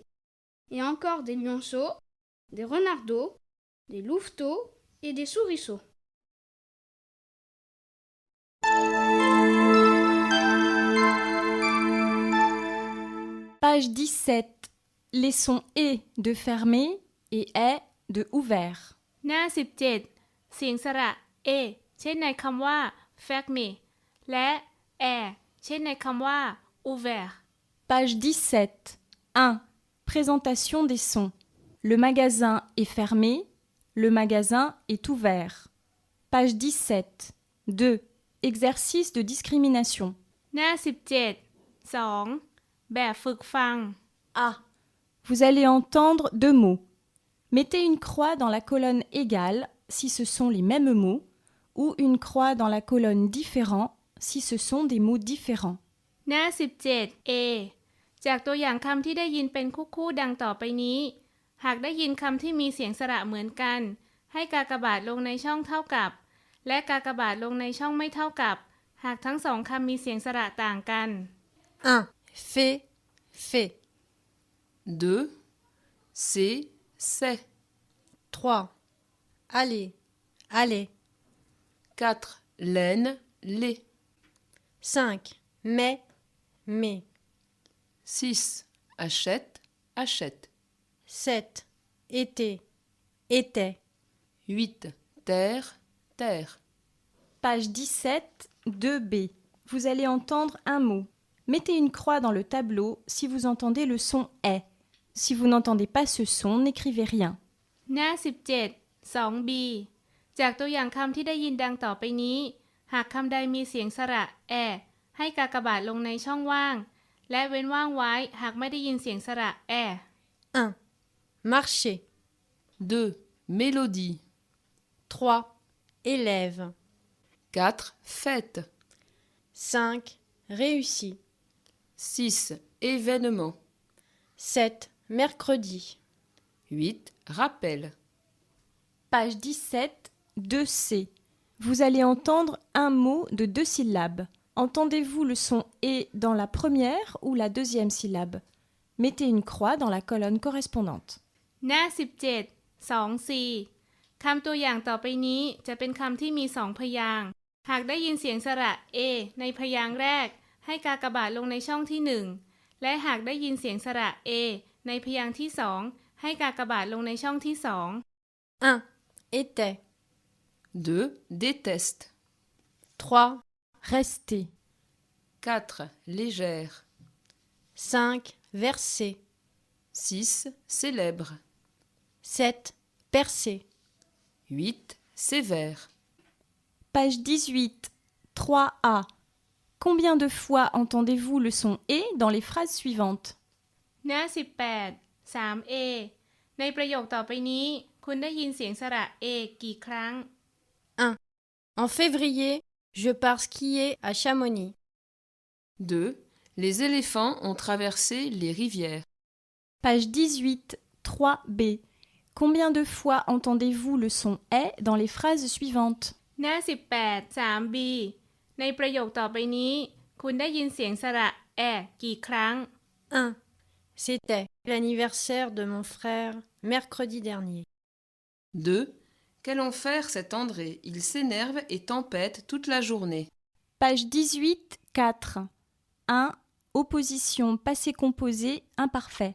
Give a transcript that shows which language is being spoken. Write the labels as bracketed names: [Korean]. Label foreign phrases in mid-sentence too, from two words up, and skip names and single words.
[French] Et encore des lionceaux, des renardeaux, des louveteaux et des souriceaux. Page 17, les sons et de fermé et est de ouvert. [Thai] หน้า 17 เสียงสระ เอ เช่นในคำว่า fermé และ แอ เช่นในคำว่า ouvert. [French] Page 17, 1. Présentation des sons. Le magasin est fermé, le magasin est ouvert. Page 17, 2. Exercice de discrimination. [Thai] หน้า 17 2 แบบฝึกฟัง [French] A. Vous allez entendre deux mots. Mettez une croix dans la colonne égale si ce sont les mêmes mots ou une croix dans la colonne différent si ce sont des mots différents. [Thai] หน้า 17 A จากตัวอย่างคำที่ได้ยินเป็นคู่ๆดังต่อไปนี้ หากได้ยินคำที่มีเสียงสระเหมือนกัน ให้กากบาทลงในช่องเท่ากับ และกากบาทลงในช่องไม่เท่ากับ หากทั้งสองคำมีเสียงสระต่างกัน [French] 1. Fait, fait. 2. C'est, c'est. 3. Aller, aller. 4. Laine, lait. 5. Mais, mais. 6. Achète, achète. 7. Été, était. 8. Terre, terre. Page 17, 2b. Vous allez entendre un mot. Mettez une croix dans le tableau si vous entendez le son est. Si vous n'entendez pas ce son, n'écrivez rien. [Thai] หน้า 17 2b จากตัวอย่างคำที่ได้ยินดังต่อไปนี้ หากคำใดมีเสียงสระ แอ ให้กากบาทลงในช่องว่าง และเว้นว่างไว้หากไม่ได้ยินเสียงสระ แอ [French] 1. Marcher. 2. Mélodie. 3. Élève. 4. Fête. 5. Réussi. 6. Événement. 7. Mercredi. 8. Rappel. Page 17, 2c. Vous allez entendre un mot de deux syllabes. Entendez-vous le son et dans la première ou la deuxième syllabe? Mettez une croix dans la colonne correspondante. [Thai] หน้า 17 2c คำตัวอย่างต่อไปนี้จะเป็นคำที่มีสองพยางค์ หากได้ยินเสียงสระ a ในพยางค์แรก ให้กากบาทลงในช่องที่ 1 และหากได้ยินเสียงสระ a ในพยางค์ที่ 2 ให้กากบาทลงในช่องที่ 2 [French] 1. Était. 2. Déteste. 3. Restez. 4. Légère. 5. Verser. 6. Célèbre. 7. Percer. 8. Sévère. Page 18, 3a. Combien de fois entendez-vous le son et dans les phrases suivantes? [Thai] หน้า 18 3a ในประโยคต่อไปนี้ คุณได้ยินเสียงสระ a กี่ครั้ง [French] 1. En février, je pars skier à Chamonix. 2. Les éléphants ont traversé les rivières. Page 18, 3b. Combien de fois entendez-vous le son est dans les phrases suivantes? [Thai] หน้า 18 3b ในประโยคต่อไปนี้ คุณได้ยินเสียงสระ แอ กี่ครั้ง [French] 1. C'était l'anniversaire de mon frère mercredi dernier. 2. Quel enfer cet André, il s'énerve et tempête toute la journée. Page 18, 4. 1. Opposition passé composé imparfait.